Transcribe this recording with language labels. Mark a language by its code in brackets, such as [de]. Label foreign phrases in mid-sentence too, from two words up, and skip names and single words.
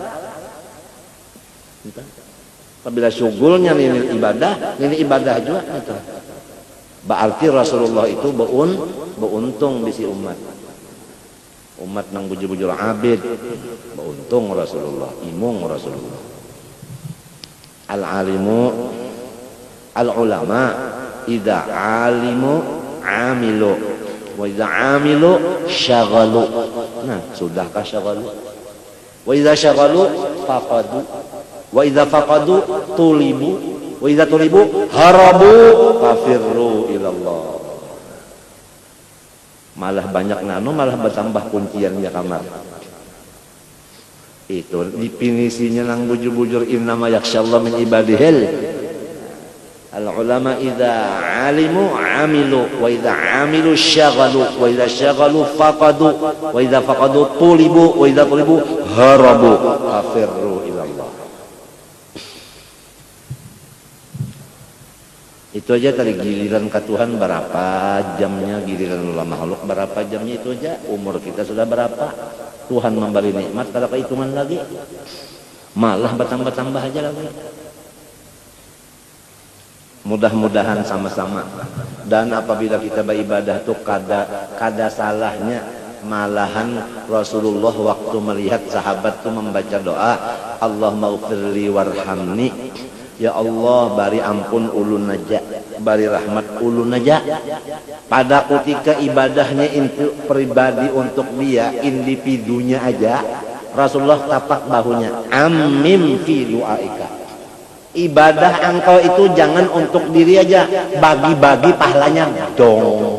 [bjn] Apabila syugulnya ini ibadah juga itu. Berarti Rasulullah itu beuntung bisi umat. Umat nang bujur-bujur abid beuntung Rasulullah, imung Rasulullah. [ar] العلماء إذا علموا عملوا وإذا عملوا شغلوا. [bjn] Nah, sudahkah syaghalu? [ar] وإذا شغلوا فقدوا. وإذا فقدوا طلبوا وإذا طلبوا هربوا ففروا إلى الله. [bjn] Malah banyak malah bertambah kunciannya kamar. Itu definisinya nang bujur-bujur [ar] إنما يخشى الله من عباده. العلماء إذا علموا عملوا وإذا عملوا شغلوا وإذا شغلوا فقدوا وإذا فقدوا طلبوا وإذا طلبوا هربوا ففروا إلى الله. [bjn] Itu aja tadi giliran ke Tuhan berapa jamnya, giliran ulama makhluk berapa jamnya, itu aja. Umur kita sudah berapa, Tuhan memberi nikmat kalau kehitungan lagi, malah bertambah-tambah aja lagi. Mudah-mudahan sama-sama. Dan apabila kita beribadah tuh kada salahnya, malahan Rasulullah waktu melihat sahabat tuh membaca doa, [ar] اللهم اغفر لي وارحمني, [bjn] ya Allah bari ampun ulun aja, bari rahmat ulun aja. Pada ketika ibadahnya itu pribadi untuk dia, individunya aja, Rasulullah tapak bahunya, [ar] عمّ في دعائك. [bjn] Ibadah engkau itu jangan untuk diri aja, bagi-bagi pahalanya dong.